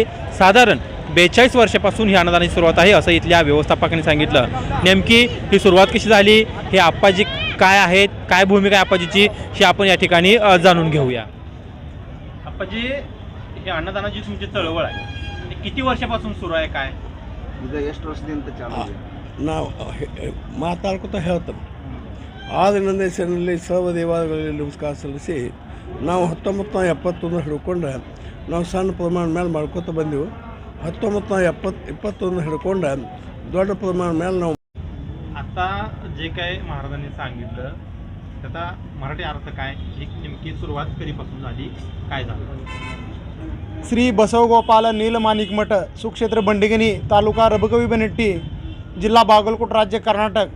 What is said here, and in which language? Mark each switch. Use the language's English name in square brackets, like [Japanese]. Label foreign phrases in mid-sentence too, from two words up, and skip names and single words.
[Marathi] साधारण 42 वर्षापासून ही अन्नदानाची सुरुवात आहे असं इथल्या व्यवस्थापकांनी सांगितलं. नेमकी ही सुरुवात कशी झाली, हे आप्पाजी काय आहेत, काय भूमिका आहे आप्पाजीची, हे आपण या ठिकाणी जाणून घेऊया. आप्पाजी, ही अन्नदानाची तुमची चळवळ आहे किती वर्षापासून सुरू आहे? काय [Kannada] ಎಷ್ಟು ವರ್ಷದಿಂದ ಚಾಲೂ ಇದೆ? ನಾವು ಮಾತಾಡ್ಕೊತಾ ಹೇಳ್ತೇವೆ. ಆಗಿನಿಂದ ಹೆಸರಿನಲ್ಲಿ ಸರ್ವ ದೇವಾಲಯಗಳಲ್ಲಿ ನಮಸ್ಕಾರ ಸಲ್ಲಿಸಿ ನಾವು 1971 ಹಿಡ್ಕೊಂಡು ನಾವು ಸಣ್ಣ ಪ್ರಮಾಣ ಮೇಲೆ ಮಾಡ್ಕೊತ ಬಂದೆವು. 1921 ಹಿಡ್ಕೊಂಡು ದೊಡ್ಡ ಪ್ರಮಾಣ ಮೇಲೆ ನಾವು [Marathi] आता जे काय महाराजांनी सांगितलं त्याचा मराठी अर्थ काय, ही नेमकी सुरुवात कधीपासून झाली, काय झालं? श्री बसवगोपाल नीलमाणिक मठ, सुक्षेत्र बंडिगणी, तालुका रबकवी बनेट्टी, जिल्हा बागलकोट, राज्य कर्नाटक.